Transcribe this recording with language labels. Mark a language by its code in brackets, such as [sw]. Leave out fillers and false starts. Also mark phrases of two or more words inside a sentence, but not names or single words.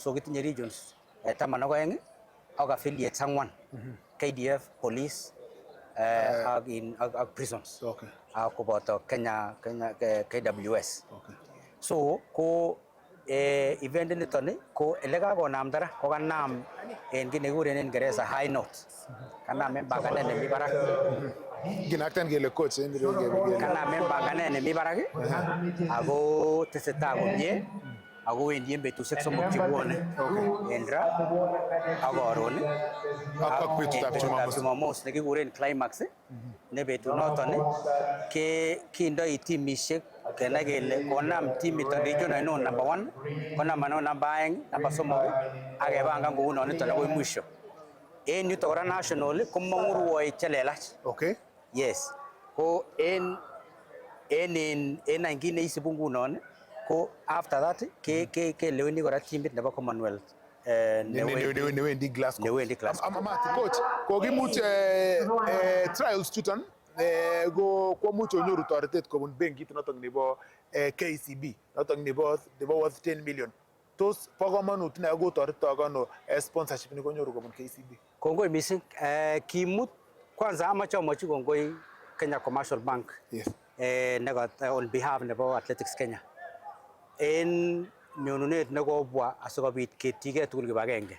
[kln] So kitinye regions 12 ak affiliates 4 KDF, police ak prisons ak koboto Kenya KWS. So ko event niton ko ele kakonamda ra ko kanam en kit nekikuren en Ingereza [en] high note. [kln] Kanam en banganet nemi barak. Kinakten kele coach kanam en banganet nemi barak ako tesetai komie ako wendi en betusiek somok chebwone en ra ak koron ak betutab Jumamos nekikuren climax ne betunoton kindoi timisiek kenai kele konam timit region ainon number 1 konam ainon number 2 number 3 ak kepangan kounon niton akoi mwisho. En yuto kora national komong'u rwoik chelelach. Yes. Ko en kit neisibu ngunon ko [en] after that [kln] keleweni kora timit nebo Commonwealth newendi Glasgow. Coach, kokimuch trials chuton komuch onyoru toretet kobun benkit noton nebo KCB noton nebo worth 10 million. Tos bo komonut ne ako toretok ano sponsorship ni konyoru kobun KCB? Kongoi mising. Kimut kwanza amache amwachi kongoi Kenya Commercial Bank [en] on behalf [kln] nebo Athletics Kenya en nyonunet nekobwa asikobit ketyige tugul kibagenge.